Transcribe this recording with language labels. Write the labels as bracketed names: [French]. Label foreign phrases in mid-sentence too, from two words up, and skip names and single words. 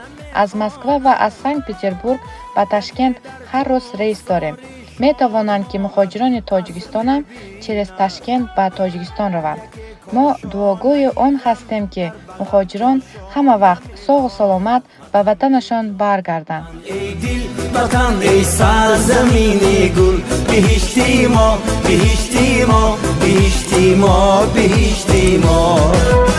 [Tajik] Аз Москва ва аз Санкт-Петербург ба Ташкент ҳар рӯз рейс дорем. метавонанд ки мухоҷирони Тоҷикистонам через Ташкент ба Тоҷикистон раванд. мо дуогӯи он ҳастем ки мухоҷирон ҳама вақт соғу саломат ба ватанашон баргарданд. [Persian] ای دل وطن ای سرزمین گل بهشتی ما بهشتی ما بهشتی ما بهشتی ما